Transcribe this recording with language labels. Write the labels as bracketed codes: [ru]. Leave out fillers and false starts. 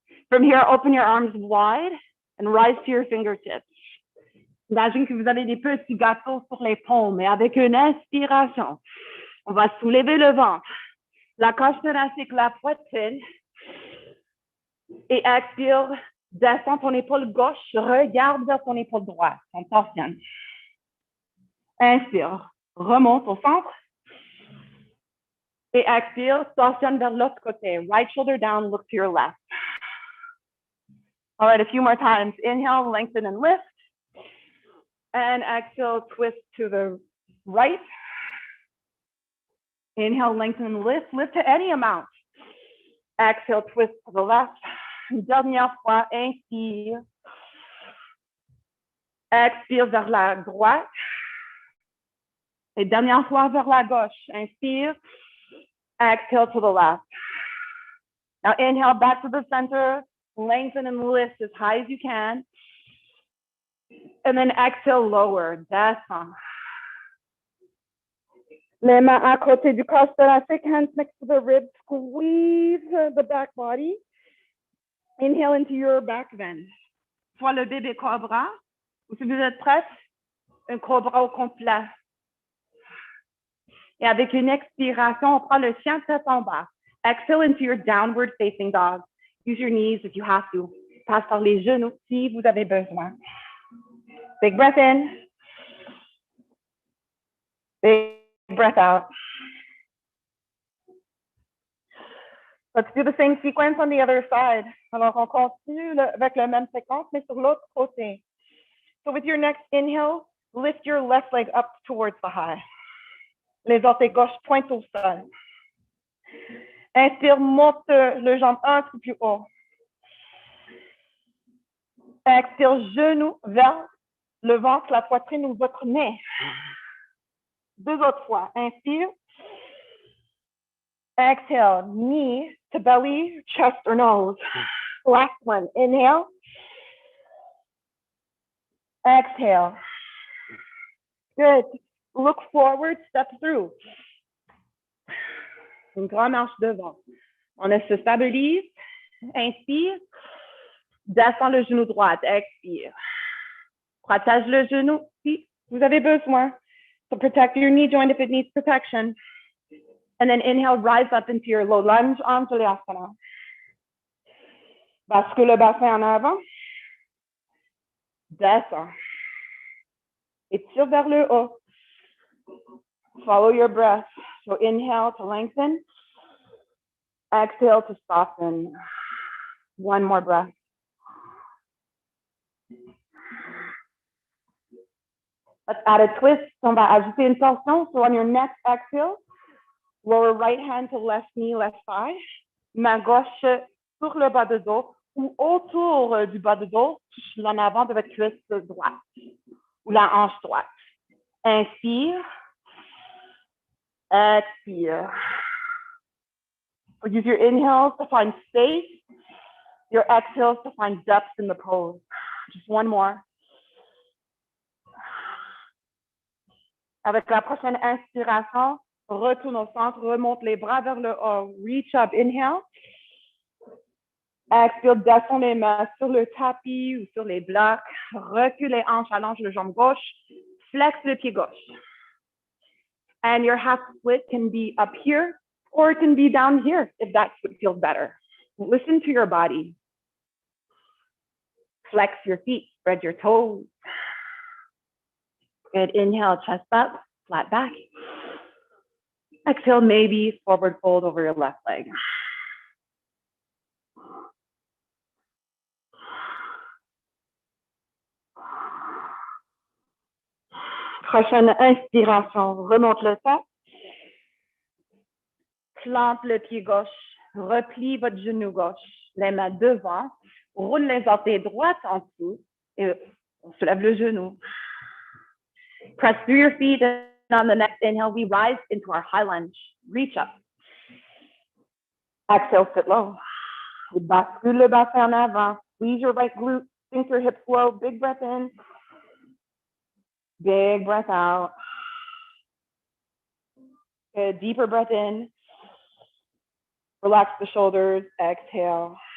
[en] From here, open your arms wide and rise to your fingertips. [fr] Imagine que vous avez des petits gâteaux sur les paumes et avec une inspiration, on va soulever le ventre, la cage thoracique, la poitrine et expire, descends ton épaule gauche, regarde vers ton épaule droite, on torsionne. Inspire, remonte au centre et expire, torsionne vers l'autre côté. [en] Right shoulder down, look to your left. All right, a few more times. Inhale, lengthen and lift. And exhale, twist to the right. Inhale, lengthen and lift. Lift to any amount. Exhale, twist to the left. [fr] Dernière fois, inspire. Expire vers la droite. Et dernière fois vers la gauche. Inspire. [en] Exhale to the left. Now inhale back to the center. Lengthen and lift as high as you can. And then exhale, lower, descend. [fr] Les mains à côté du corps thoracique, [en] hands next to the ribs, squeeze the back body. Inhale into your back bend. [fr] Soit le bébé cobra, ou si vous êtes prête, un cobra au complet. Et avec une expiration, on prend le chien tête en bas. [en] Exhale into your downward facing dog. Use your knees if you have to. [fr] Passe par les genoux si vous avez besoin. [en] Big breath in. Big breath out. Let's do the same sequence on the other side. [fr] Alors, on continue avec la même séquence, mais sur l'autre côté. [en] So with your next inhale, lift your left leg up towards the high. [fr] Les orteils gauche pointent au sol. Inspire, monte le jambe un peu plus haut. Expire, genou vers le ventre, la poitrine ou votre nez. Deux autres fois. Inspire. [en] Exhale, knee to belly, chest or nose. Last one. Inhale. Exhale. Good. Look forward, step through. [fr] Une grande marche devant. On se stabilise. Inspire. Descends le genou droit. Expire. Protège le genou si vous avez besoin. [en] So protect your knee joint if it needs protection. And then inhale, rise up into your low lunge, Anjali Asana. [fr] Bascule le bassin en avant. Descends. Étire vers le haut. [en] Follow your breath. So inhale to lengthen. Exhale to soften. One more breath. Let's add a twist. On va ajouter une torsion. So on your next exhale, lower right hand to left knee, left thigh. [fr] Main gauche sur le bas de dos ou autour du bas de dos, en avant de votre cuisse droite ou la hanche droite. Inspire. Expire. [en] So use your inhales to find space, your exhales to find depth in the pose. Just one more. [fr] Avec la prochaine inspiration, retourne au centre, remonte les bras vers le haut. [en] Reach up, inhale. [fr] Expire, descends les mains sur le tapis ou sur les blocs. Recule les hanches, allonge le jambe gauche. Flex le pied gauche. [en] And your half split can be up here or it can be down here if that's what feels better. Listen to your body. Flex your feet, spread your toes. Good, inhale, chest up, flat back. Exhale, maybe forward fold over your left leg. [fr] Prochaine inspiration, remonte le sang. Plante le pied gauche, replie votre genou gauche, les mains devant, roule les orteils droites en dessous et on soulève le genou. [en] Press through your feet and on the next inhale, we rise into our high lunge. Reach up. Exhale, sit low. [fr] Bascule le bassin en avant. [en] Squeeze your right glute, sink your hips low. Big breath in. Big breath out. Good, deeper breath in. Relax the shoulders, exhale.